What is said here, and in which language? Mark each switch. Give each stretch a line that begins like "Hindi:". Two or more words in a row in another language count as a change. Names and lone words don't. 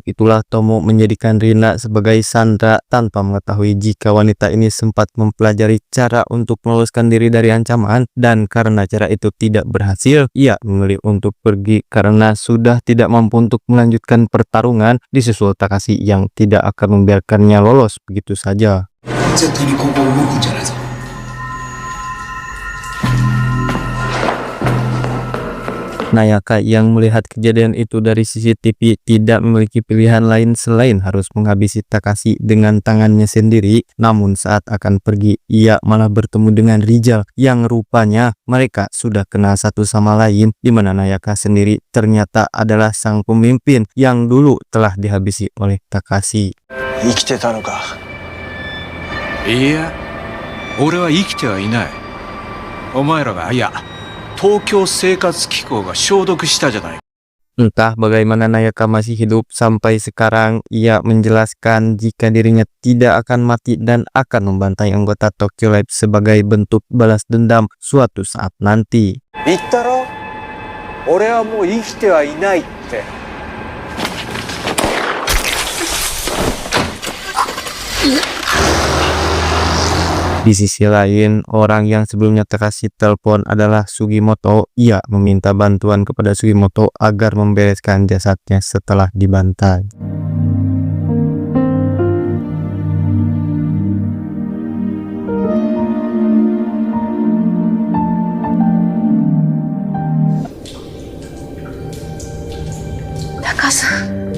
Indonesian: itulah Tomo menjadikan Rina sebagai sandera tanpa mengetahui jika wanita ini sempat mempelajari cara untuk meloloskan diri dari ancaman, dan karena cara itu tidak berhasil, ia memilih untuk pergi karena sudah tidak mampu untuk melanjutkan pertarungan disusul Takashi yang tidak akan membiarkannya lolos begitu saja.
Japanese: 絶対にここ動くんじゃないぞ。
Indonesian: Nayaka yang melihat kejadian itu dari CCTV tidak memiliki pilihan lain selain harus menghabisi Takashi dengan tangannya sendiri. Namun saat akan pergi, ia malah bertemu dengan Rijal yang rupanya mereka sudah kenal satu sama lain, di mana Nayaka sendiri ternyata adalah sang pemimpin yang dulu telah dihabisi oleh Takashi.
Japanese: 生きてたのか。いや、俺は生きてはいない。お前らが、いや、東京生活機構が消毒したじゃない。
Indonesian: Entah bagaimana Nayaka masih hidup sampai sekarang. Ia menjelaskan jika dirinya tidak akan mati dan akan membantai anggota Tokyo Lab sebagai bentuk balas dendam suatu saat nanti.
Japanese: 言ったろ、俺はもう生きてはいないって。
Indonesian: Di sisi lain, orang yang sebelumnya Takashi telepon adalah Sugimoto. Ia meminta bantuan kepada Sugimoto agar membereskan jasadnya setelah dibantai. Taka-san.